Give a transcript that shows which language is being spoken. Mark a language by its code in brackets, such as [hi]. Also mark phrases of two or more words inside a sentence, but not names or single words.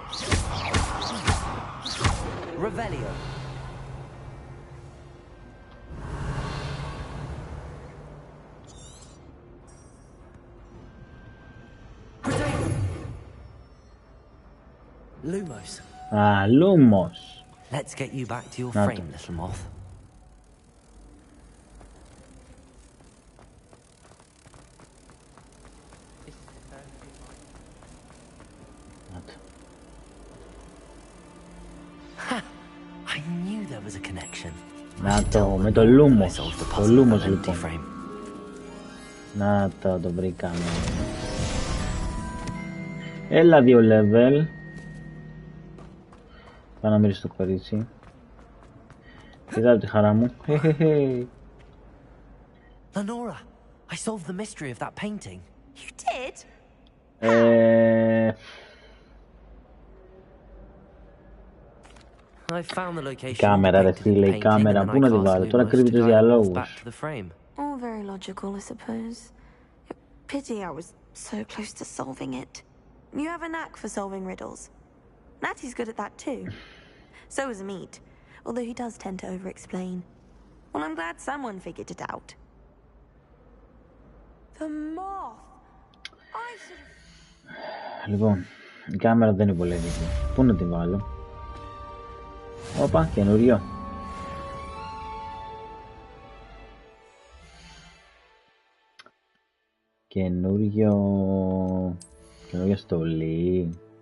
[en] Revelio. Lumos. Α, Lumos. Let's get you back to your frame, little moth. I knew there was a connection. [el] Να το, με το Lumos. Το Lumos λοιπόν. Να το βρήκαμε. Έλα 2 level. Πάω να μυρίσω το κορίτσι. Κοίτα τη χαρά μου. [en] Lenora, I solved the mystery of that painting. You did? I found the location. [el] Κάμερα ρε φίλε, η κάμερα. Πού να τη βάλω? Τώρα κρύβει τους διαλόγους. [en] All very logical, I suppose. Pity I was so close to solving it. You have a knack for solving riddles. Natty's good at that too. So is Amit, although he does tend to over-explain. Well, I'm glad someone figured it out. The moth! I should have... [el] Λοιπόν, η κάμερα δεν είναι πολύ εύκολη. Πού να τη βάλω? Όπα, καινούριο. Καινούργια στολή.